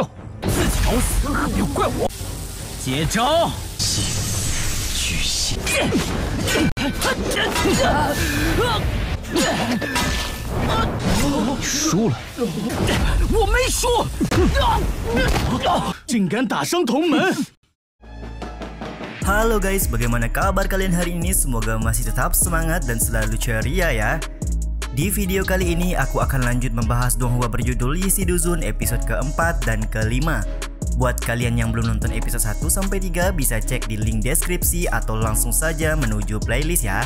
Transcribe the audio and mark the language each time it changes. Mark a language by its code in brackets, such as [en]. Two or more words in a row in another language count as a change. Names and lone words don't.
[zh] 自己找死，可别怪我。接招！巨蟹。输了，我没输，竟敢打伤同门！ [id] Halo guys, bagaimana kabar kalian hari ini? Semoga masih tetap semangat dan selalu ceria ya. Di video kali ini aku akan lanjut membahas donghua berjudul Yishidozun episode keempat dan kelima. Buat kalian yang belum nonton episode 1-3 bisa cek di link deskripsi atau langsung saja menuju playlist ya.